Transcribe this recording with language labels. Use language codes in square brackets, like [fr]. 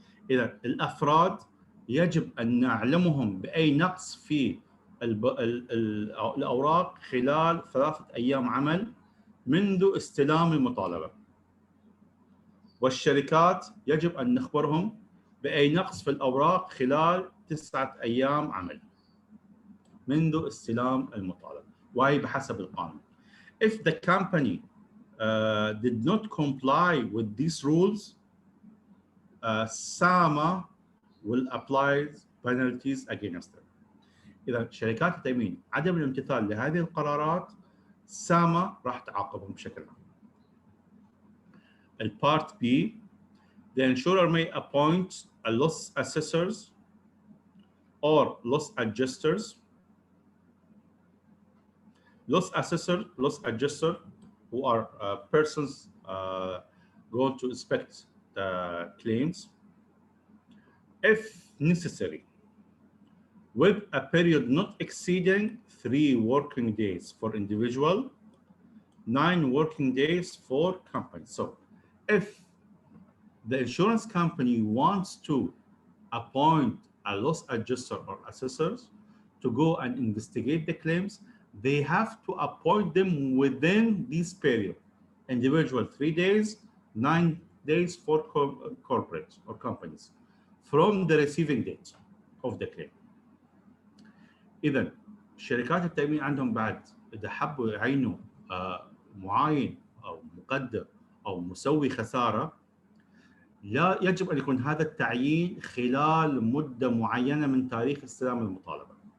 [ar] إذا الأفراد يجب أن نعلمهم بأي نقص في الأوراق خلال 3 أيام عمل منذ استلام المطالبة. والشركات يجب أن نخبرهم بأي نقص في الأوراق خلال 9 أيام عمل منذ استلام المطالبة، وهي بحسب القانون. [en] If the company did not comply with these rules, SAMA will apply penalties against them. [ar] إذا شركات التأمين عدم الامتثال لهذه القرارات ساما راح تعاقبهم بشكل عام. [en] Part B, the insurer may appoint a loss assessors or loss adjusters. Loss adjuster who are persons going to inspect the claims if necessary, with a period not exceeding 3 working days for individual, 9 working days for company. So if the insurance company wants to appoint a loss adjuster or assessors to go and investigate the claims, they have to appoint them within this period. Individual 3 days, 9 days for corporates or companies from the receiving date of the claim. [ar] إذن شركات التأمين عندهم بعد إذا حبوا يعينوا معاين أو مقدر أو مسوي خسارة، لا يجب أن يكون هذا التعيين خلال مدة معينة من تاريخ استلام المطالبة.